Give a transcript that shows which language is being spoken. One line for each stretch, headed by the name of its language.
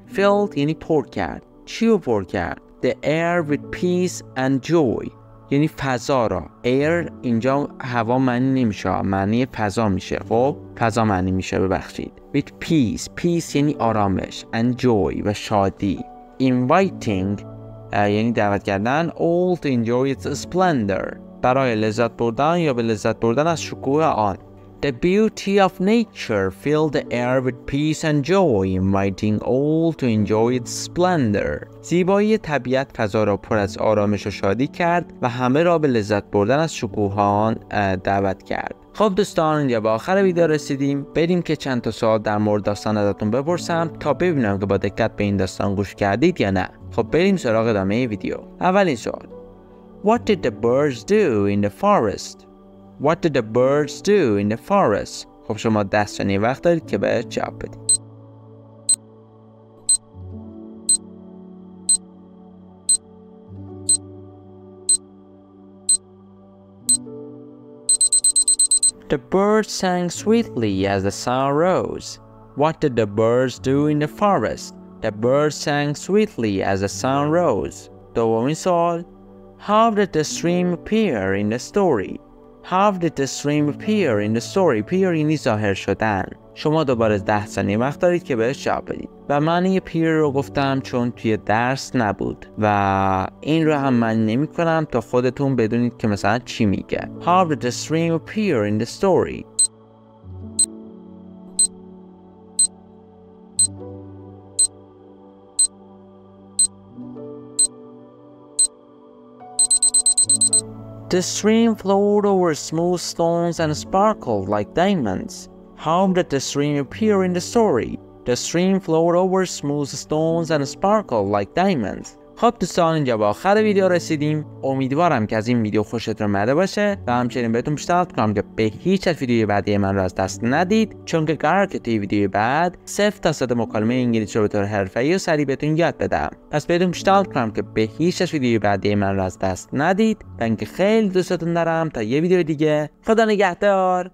Persian: Filled یعنی پر کرد. چی رو پر کرد؟
English: The air with peace and joy
Persian: یعنی فضا را. air اینجا هوا معنی نمیشه، معنی فضا میشه. خب فضا معنی میشه، ببخشید.
English: with peace
Persian: یعنی آرامش
English: and joy
Persian: و شادی. inviting یعنی دعوت کردن
English: all to enjoy its splendor
Persian: برای لذت بردن یا به لذت بردن از شکوه آن. The beauty of nature filled the air with peace and joy, inviting all to enjoy its splendor. زیبایی طبیعت فضا را پر از آرامش و شادی کرد و همه را به لذت بردن از شکوه آن دعوت کرد. خب دوستان، اینجا به آخر ویدیو رسیدیم. بریم که چند تا سوال در مورد داستان ازتون بپرسم تا ببینم که با دقت به این داستان گوش کردید یا نه. خب بریم سراغ ادامه ویدیو. اولین سوال:
English: What did the birds do in the forest? What did the birds do in the forest?
Persian: خب شما 10 ثانیه وقت دارید که به جواب بدید.
English: The birds sang sweetly as the sun rose. What did the birds do in the forest? The birds sang sweetly as the sun rose.
Persian: دومین سوال:
English: How did the stream appear in the story? How did the stream appear in the story?
Persian: appear یعنی ظاهر شدن. شما دوباره 10 ثانیه وقت دارید که بهش جواب بدید. و معنی appear رو گفتم چون توی درس نبود و این رو هم معنی نمی کنم تا خودتون بدونید که مثلا چی میگه.
English: How did the stream appear in the story? The stream flowed over smooth stones and sparkled like diamonds. How did the stream appear in the story? The stream flowed over smooth stones and sparkled like diamonds.
Persian: خب دوستان، اینجا به آخر ویدیو رسیدیم. امیدوارم که از این ویدیو خوشتون اومده باشه و همچنین بهتون پیشنهاد کنم که به هیچ وجه ویدیوی بعدی من رو از دست ندید، چون که قراره که توی ویدیوی بعد 0 تا 100 مکالمه انگلیسی رو به طور حرفه‌ای و سریع بهتون یاد بدم. پس بهتون پیشنهاد کنم که به هیچ وجه ویدیوی بعدی من رو از دست ندید و اینکه خیلی دوستتون دارم. تا یه ویدیو دیگه، خدا نگهدار.